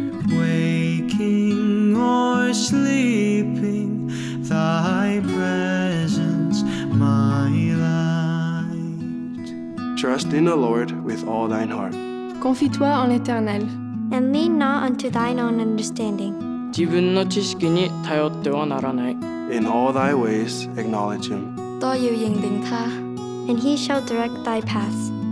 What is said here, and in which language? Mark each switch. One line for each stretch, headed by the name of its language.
English: Waking or sleeping, thy presence my light. Trust in the Lord with all thine heart.
French: Confie-toi en l'Éternel.
English: And lean not unto thine own understanding.
Japanese: 自分の知識に頼ってはならない。
English: In all thy ways acknowledge him.
Chinese: 都要認定他。
English: And he shall direct thy paths.